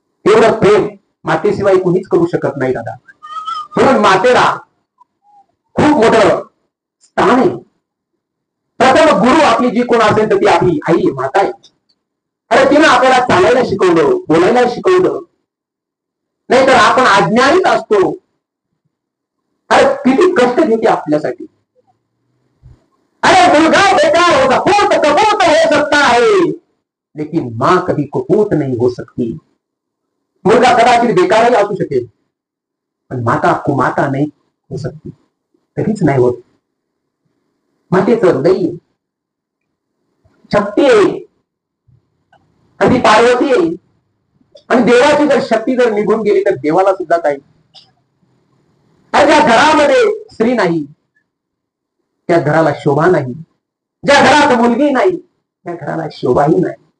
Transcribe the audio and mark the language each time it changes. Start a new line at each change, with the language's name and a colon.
Marathi: एवढं प्रेम मातेशिवाय कुणीच करू शकत नाही दादा. म्हणून मातेला खूप मोठं स्थान आहे. प्रथम गुरु आपली जी कोण असेल तर ती आपली आई आहे, माता आहे. अरे तिनं आपल्याला चालायला शिकवलं, बोलायला शिकवलं, नाहीतर आपण अज्ञानीच असतो. अरे किती कष्ट घेते आपल्यासाठी. अरे मुलगा
Hindi: बेकार होगा, कपूत कपूत हो सकता है, लेकिन मां कभी कुपूत नहीं हो सकती.
Marathi: मुलगा कदाचित बेकारही असू शकेल, पण माता कुमाता नाही हो सकती, कधीच नाही होत. मातेचं हृदय शक्ती आहे, आणि पार्वती आहे. आणि देवाची जर शक्ती जर निघून गेली तर देवाला सुद्धा काही. आणि ज्या घरामध्ये स्त्री नाही त्या घराला शोभा नाही, ज्या घरात मुलगी नाही त्या घराला शोभाही नाही.